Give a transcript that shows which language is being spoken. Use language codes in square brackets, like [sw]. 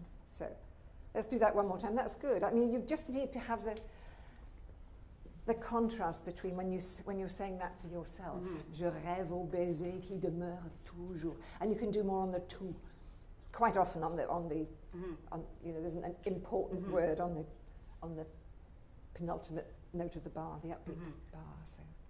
[en] So let's do that one more time. That's good. I mean, you just need to have the contrast between when you're saying that for yourself. [fr] Je rêve au baiser qui demeure toujours. [en] And you can do more on the tout. Quite often on there's an important word on the penultimate note of the bar, the upbeat bar. So.